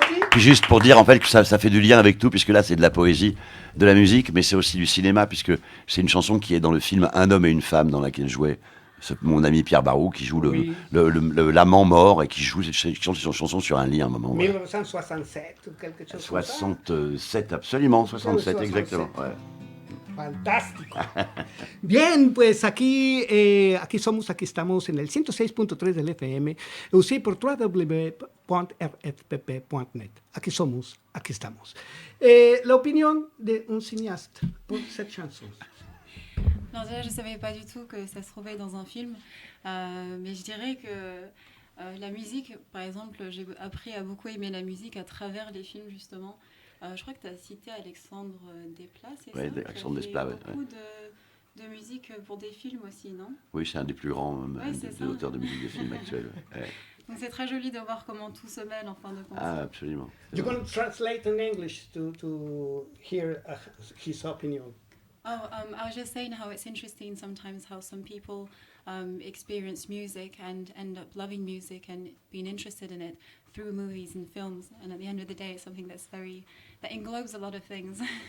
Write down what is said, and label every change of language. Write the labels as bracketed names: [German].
[French] Puis juste pour dire en fait que ça fait du lien avec tout, puisque là c'est de la poésie, de la musique, mais c'est aussi du cinéma, puisque c'est une chanson qui est dans le film Un homme et une femme, dans laquelle jouait mon ami Pierre Barou, qui joue l'amant mort et qui chante cette chanson sur un lit à un moment. 1967 ou quelque chose comme ça. 67, absolument, 67, exactement. Ouais. [Spanish] Fantástico. Bien, pues aquí estamos en el 106.3 del FM, aussi por www.rfpp.net. Aquí estamos. [French] La opinion d'un cinéaste pour cette chanson. Non, déjà, je ne savais pas du tout que ça se trouvait dans un film, mais je dirais que la musique, par exemple, j'ai appris à beaucoup aimer la musique à travers les films, justement. Je crois que tu as cité Alexandre Desplat, c'est ça? Oui, Alexandre Desplat, oui. Beaucoup de musique pour des films aussi, non? Oui, c'est un des plus grands auteurs de musique de films actuels. Ouais. Donc c'est très joli de voir comment tout se mêle en fin de compte. Ah, absolument. [English] You're going to translate in English to hear his opinion. I was just saying how it's interesting sometimes how some people experience music and end up loving music and being interested in it through movies and films. And at the end of the day, it's something that englobes a lot of things.